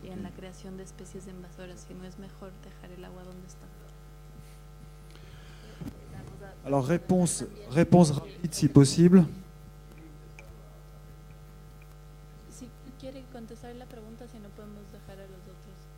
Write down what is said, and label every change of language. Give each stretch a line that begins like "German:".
Spanish: Y en la creación de especies invasoras, que no es mejor dejar el agua donde está.
French: Alors réponse rapide si possible.
Spanish: Si quiere contestar la pregunta, si no podemos dejar a los otros.